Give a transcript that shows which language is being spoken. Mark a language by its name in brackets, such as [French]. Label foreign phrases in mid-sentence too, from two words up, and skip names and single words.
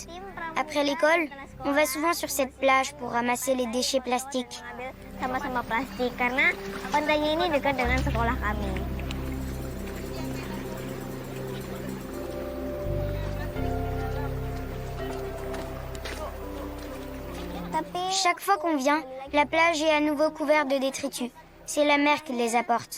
[French] Après l'école, on va souvent sur cette plage pour ramasser les déchets plastiques. [Indonesian] Sama-sama plastik karena pantainya ini dekat dengan sekolah kami. [French] Chaque fois qu'on vient, la plage est à nouveau couverte de détritus. C'est la mer qui les apporte.